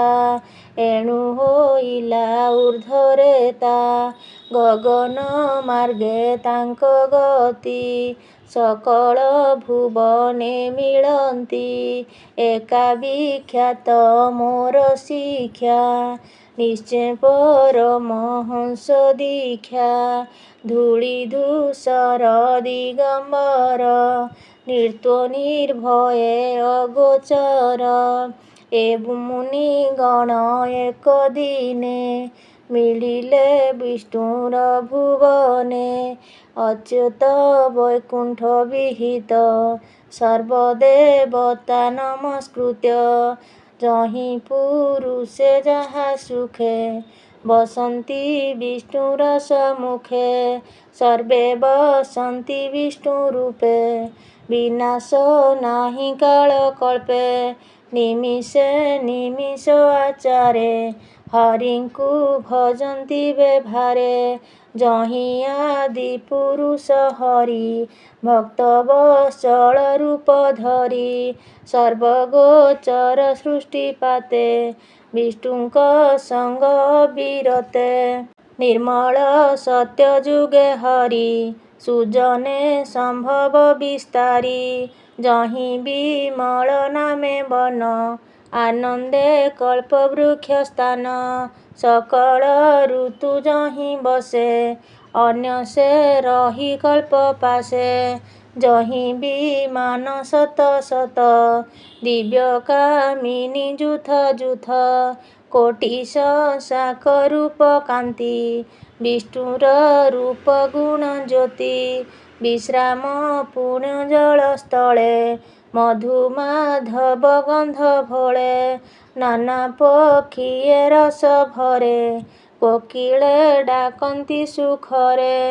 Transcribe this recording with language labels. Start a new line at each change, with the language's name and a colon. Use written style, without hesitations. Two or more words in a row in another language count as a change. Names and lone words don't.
Odia: ଏଣୁ ହୋଇଲା ଊର୍ଦ୍ଧ୍ୱରେତା ଗଗନ ମାର୍ଗେ ତାଙ୍କ ଗତି ସକଳ ଭୁବନେ ମିଳନ୍ତି ଏକା ବିଖ୍ୟାତ ମୋର ଶିକ୍ଷା ନିଶ୍ଚୟ ପରମହଂସ ଦୀକ୍ଷା ଧୂଳି ଧୂସର ଦିଗମ୍ବର ନୃତ୍ୟ ନିର୍ଭୟେ ଅଗୋଚର ଏ ମୁନି ଗଣ ଏକ ଦିନେ ମିଳିଲେ ବିଷ୍ଣୁର ଭୁବନେ ଅଚ୍ୟୁତ ବୈକୁଣ୍ଠ ବିହିତ ସର୍ବଦେବତା ନମସ୍କୃତ୍ୟ ଯହିଁ ପୁରୁଷେ ଯହା ସୁଖେ ବସନ୍ତି ବିଷ୍ଣୁର ସମ୍ମୁଖେ ସର୍ବେ ବସନ୍ତି ବିଷ୍ଣୁ ରୂପେ ବିନାଶ ନାହିଁ କାଳ କଳ୍ପେ ନିମିଷେ ନିମିଷ ଆଚାରେ ହରିଙ୍କୁ ଭଜନ୍ତି ବ୍ୟବହାରେ ଯହିଁ ଆଦି ପୁରୁଷ ହରି ଭକ୍ତ ବତ୍ସଳ ରୂପ ଧରି ସର୍ବଗୋଚର ସୃଷ୍ଟିପାତେ ବିଷ୍ଣୁଙ୍କ ସଙ୍ଗ ବିରତେ ନିର୍ମଳ ସତ୍ୟ ଯୁଗେ ହରି ସୁଜନେ ସମ୍ଭବ ବିସ୍ତାରି ଯହିଁ ବିମଳ ନାମେ ବନ ଆନନ୍ଦେ କଳ୍ପ ବୃକ୍ଷ ସ୍ଥାନ ସକଳ ଋତୁ ଯହିଁ ବସେ ଅନ୍ୟ ସେ ରହି କଳ୍ପ ପାଶେ ଯହିଁ ବିମାନ ଶତ ଶତ ଦିବ୍ୟ କାମିନୀ ଯୂଥ ଯୂଥ କୋଟିଶ ଶାଖ ରୂପ କାନ୍ତି ବିଷ୍ଣୁର ରୂପ ଗୁଣ ଜ୍ୟୋତି ବିଶ୍ରାମ ପୁଣ୍ୟ ଜଳ ସ୍ଥଳେ ମଧୁମାଧବ ଗନ୍ଧ ଭଳେ ନାନା ପକ୍ଷୀଏ ରସ ଭରେ କୋକିଳେ ଡାକନ୍ତି ସୁଖରେ